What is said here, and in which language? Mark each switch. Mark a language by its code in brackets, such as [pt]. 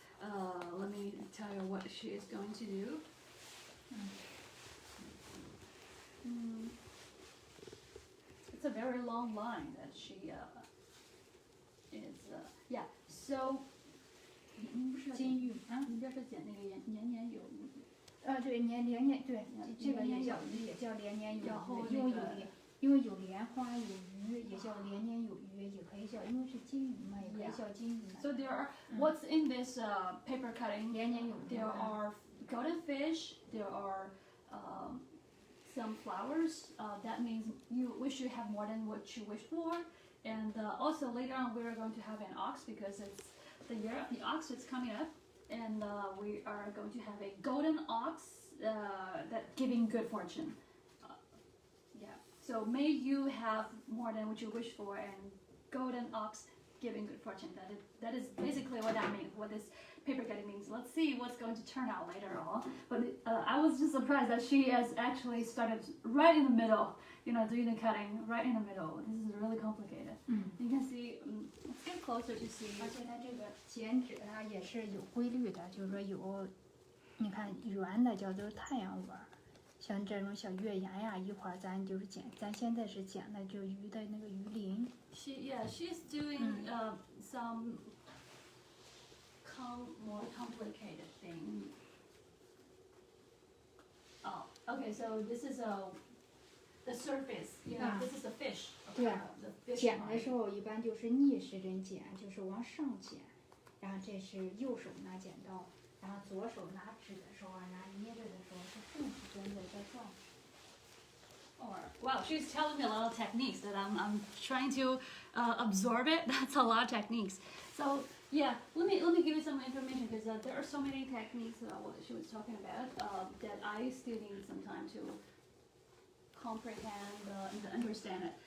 [en] Let me tell you what she is going to do. It's a very long line that she is. Yeah. So. [zh] 金玉你这是剪那个年年有余。对，年对，这个也年年有叫也叫年年有余，然后那个又有因为有莲花有鱼，也叫连年有余，也可以叫，因为是金鱼嘛，也可以叫金鱼。 [en] So there are what's in this paper cutting? [zh] 连年有余。 [en] There are golden fish. There are some flowers. That means you wish you have more than what you wish for. And also later on, we're going to have an ox because it's the year of the ox is coming up, and we are going to have a golden ox that giving good fortune. Yeah. So may you have more than what you wish for, and golden ox giving good fortune. That is basically what that means. What this paper cutting means. Let's see what's going to turn out later on. But I was just surprised that she has actually started right in the middle. You know, doing the cutting right in the middle. This is really complicated. You can see. Let's get closer to see. [zh] 而且它这个剪纸它也是有规律的，就是说有，你看圆的叫做太阳纹，像这种小月牙呀，一会儿咱就是剪，咱现在是剪的就鱼的那个鱼鳞。 [en] She's doing some more complicated thing. Oh, okay. So this is the surface. You know, this is the fish. [zh] 对啊， [en] The fish [zh] 剪的 [en] part. [zh] 时候一般就是逆时针剪，就是往上剪，然后这是右手拿剪刀，然后左手拿纸的时候，拿捏着的时候是顺时针的在转。 [en] Or wow, she's telling me a lot of techniques that I'm trying to absorb it. That's a lot of techniques. So yeah, let me give you some information because there are so many techniques what she was talking about that I still need some time to comprehend and understand it.